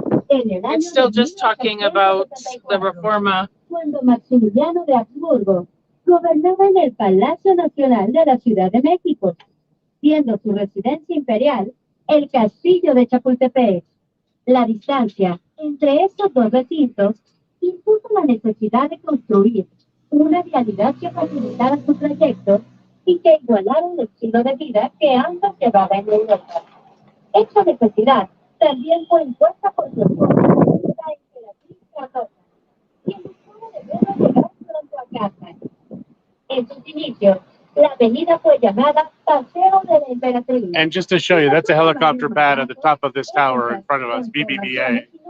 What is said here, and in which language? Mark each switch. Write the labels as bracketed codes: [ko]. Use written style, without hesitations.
[en] It's still just talking about the Reforma. [es] Cuando Maximiliano de Habsburgo gobernaba en el Palacio Nacional de la Ciudad de México, siendo su residencia imperial el Castillo de Chapultepec. La distancia entre estos dos recintos impuso la necesidad de construir una vialidad que facilitara su trayecto y que igualara el estilo de vida que ambas llevaba en Europa. Esta necesidad también fue impuesta por su esposa, la emperatriz Carlota, quien buscaba de verla llegar pronto a casa. En sus inicios, la avenida fue llamada Paseo de la Emperatriz. [en] And just to show you, that's a helicopter pad at the top of this tower in front of us, BBVA.